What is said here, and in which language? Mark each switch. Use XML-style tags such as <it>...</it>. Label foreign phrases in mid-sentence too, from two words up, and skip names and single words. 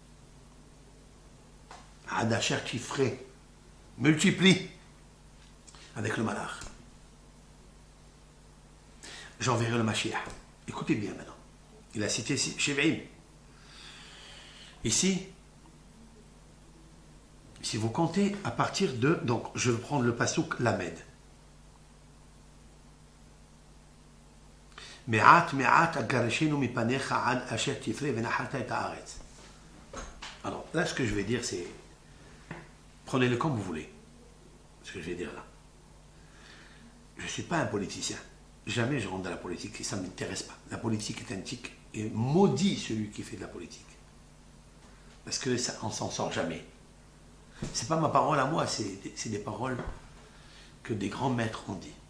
<he>עד אשר תפרה,</he> <fr>multiplie avec le malach. J'enverrai le Mashiach. Écoutez bien maintenant. Il a cité Shev'im. Ici, si vous comptez à partir de... Donc, je vais prendre le pasouk Lamed.</fr> <he>מעט אגרשנו מפניך עד אשר תפרה ונחלת את הארץ.</he> <fr>Alors, là, ce que je vais dire, c'est... Prenez-le comme vous voulez. Ce que je vais dire là. Je ne suis pas un politicien. Jamais je rentre dans la politique et ça ne m'intéresse pas. La politique est un tic et maudit celui qui fait de la politique. Parce que ça, on ne s'en sort jamais. Ce n'est pas ma parole à moi, c'est des paroles que des grands maîtres ont dit.</fr>